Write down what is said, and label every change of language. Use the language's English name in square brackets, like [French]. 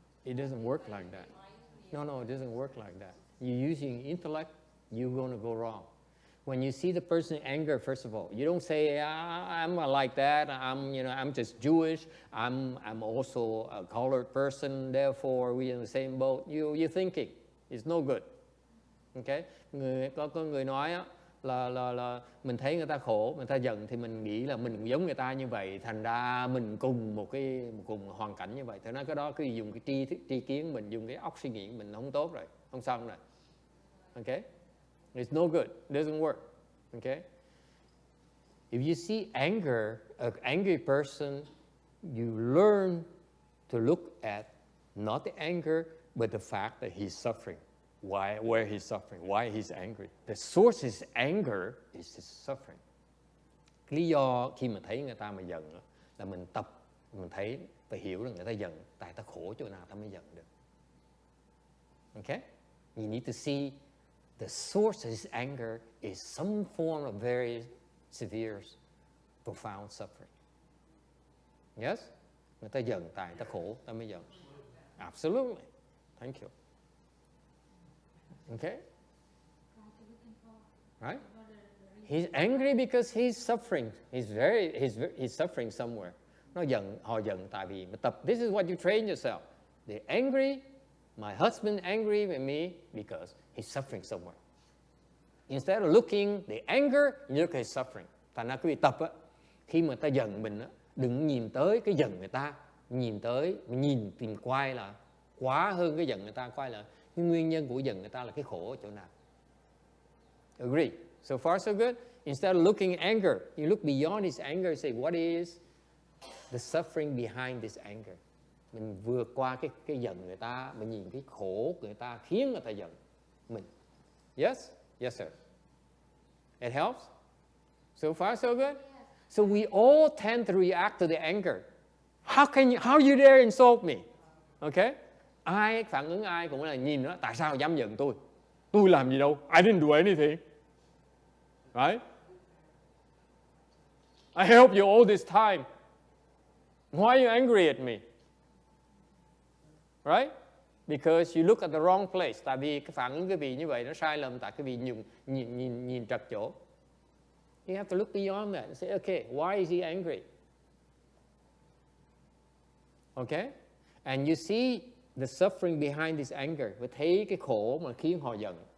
[English] It doesn't work like that. No, it doesn't work like that. You're using intellect, you're going to go wrong. When you see the person anger, first of all, you don't say, I'm like that. I'm just Jewish. I'm also a colored person. Therefore, we're in the same boat. You're thinking it's no good. Okay? [Vietnamese] Có người nói á, là mình thấy người ta khổ, người ta giận thì mình nghĩ là mình cũng giống người ta như vậy. Thành ra mình cùng cùng hoàn cảnh như vậy. Thế nói cái đó cứ dùng cái tri kiến mình, dùng cái óc suy nghĩ mình không tốt rồi, không xong rồi. [English] Okay? It's no good. It doesn't work. Okay? If you see anger, an angry person, you learn to look at not the anger, but the fact that he's suffering. Where he's suffering, why he's angry. The source of his anger is his suffering. [Vietnamese] Cái lý do khi mà thấy người ta mà giận là mình thấy và hiểu rằng người ta giận, tại ta khổ chỗ nào ta mới giận được. [English] Okay? You need to see the source of his anger is some form of very severe, profound suffering. Yes? [Vietnamese] Người ta giận tại ta khổ, ta mới giận. [English] Absolutely. Thank you. Okay? Right? He's angry because he's suffering. He's suffering somewhere. [Vietnamese] Họ giận tại vì [English] this is what you train yourself. They're angry. My husband angry with me because he's suffering somewhere. Instead of looking the anger, you look at his suffering. [Vietnamese] Thành ra quý vị tập á, khi mà ta giận mình á, đừng nhìn tới cái giận người ta, nhìn tìm quay là quá hơn cái giận người ta, quay là cái nguyên nhân của giận người ta là cái khổ ở chỗ nào. [English] Agree? So far so good? Instead of looking at anger, you look beyond his anger and say, what is the suffering behind this anger? [Vietnamese] Mình vượt qua cái giận người ta, mình nhìn cái khổ của người ta khiến người ta giận mình. [English] Yes? Yes, sir. It helps? So far so good? So we all tend to react to the anger. How you dare insult me? Okay? [Vietnamese] Phản ứng ai cũng là nhìn nó, tại sao dám giận tôi? Tôi làm gì đâu? [English] I didn't do anything. Right? I helped you all this time. Why are you angry at me? Right? Because you look at the wrong place. [Vietnamese] Tại vì cái phản ứng cái vị như vậy nó sai lầm, tại cái vị nhìn trật chỗ. [English] You have to look beyond that and say, okay, why is he angry? Okay? And you see the suffering behind this anger. [Vietnamese] Và thấy cái khổ mà khiến họ giận.